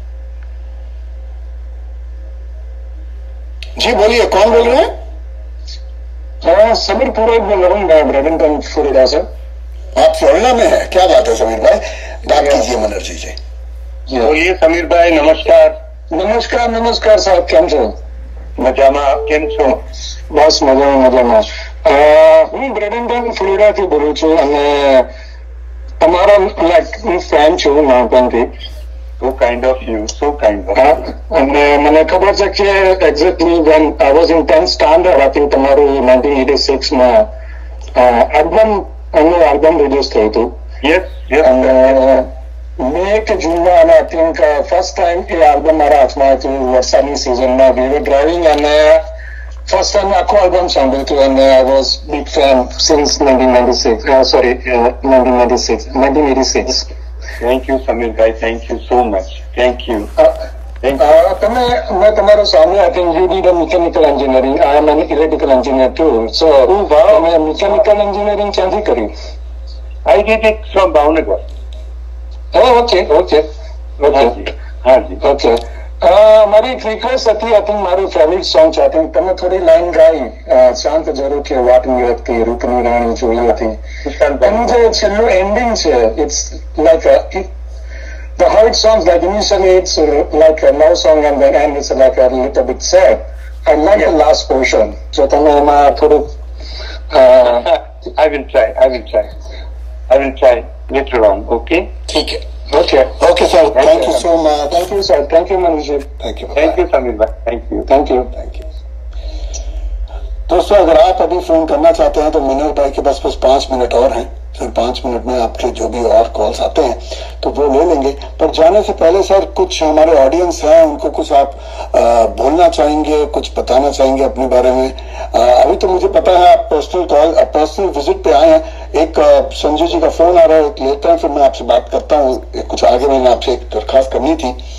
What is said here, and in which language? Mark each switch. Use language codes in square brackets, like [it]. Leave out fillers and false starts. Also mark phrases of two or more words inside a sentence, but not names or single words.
[hi] जी बोलिए, कौन बोल रहे हैं? समीर पुरोहित बोल रहा हूँ मैं, ब्रेडिंगटन फ्लोरिडा से। आप फ्लोरिडा में हैं, क्या बात है समीर भाई, बात कीजिए मनोहर जी से। बोलिए समीर भाई, नमस्कार। नमस्कार साहब, [gu] કેમ છો? મજામાં, આપ કેમ છો? બસ મજામાં। હું બ્રેડિંગટન ફ્લોરિડા થી બોલું છું અને તમારો લાઈક ફેન છું નાનપણથી। [en] So kind of you, so kind of you. [gu] અને મને ખબર છે કે એક્ઝેક્ટલી [en] when I was in 10th standard, I think [gu] તમારું 1986 માં આલ્બમ રિલીઝ થયું હતું। [en] Yes. [gu] મે કે જૂનમાં અને [en] I think first time [gu] એ આલ્બમ મારા હાથમાં હતું વરસાદની સિઝનમાં। [en] We were driving અને first time [gu] આખું આલ્બમ સાંભળ્યું હતું અને [en] I was big fan since 1986. Thank you Samir bhai, thank you so much, thank you. [hi] मैं तुम्हारे सामने [en] I think you did mechanical engineering I am an electrical engineer too so मैं mechanical engineering [gu] ક્યાંથી કરી [en] I did it from भावनगर okay okay okay [hi] हाँ जी [gu] ओके મારી એક રિક્વેસ્ટ હતી [en] I think [gu] મારું [en] favorite song [gu] છે [en] I think [gu] તમે થોડી લાઈન ગાઈ શાંત જરો કે વાટની વ્યક્તિ રૂપની રાણી જોઈ હતી એનું જે છેલ્લું એન્ડિંગ છે [en] it's like the how it sounds like initially it's like a love song and then end it's like a little bit sad. I like the last portion. So [gu] તમે એમાં થોડું [en] I will try later on. Okay. [hi] ठीक है. [en] Okay sir. Thank you so much. Thank you sir. Thank you Manish ji. Thank you. Thank you Samir bhai. Thank you. [hi] दोस्तों अगर आप अभी फोन करना चाहते हैं तो मनोज भाई के पास 5 मिनट और हैं फिर 5 मिनट में आपके जो भी और कॉल्स आते हैं तो वो ले लेंगे पर जाने से पहले सर कुछ हमारे ऑडियंस हैं उनको कुछ आप बोलना चाहेंगे कुछ बताना चाहेंगे अपने बारे में अभी तो मुझे पता है आप [en] personal visit [hi] पे आए हैं एक संजय जी का फोन आ रहा है लेते हैं फिर मैं आपसे बात करता हूँ कुछ आगे मैंने आपसे एक दरखास्त करनी थी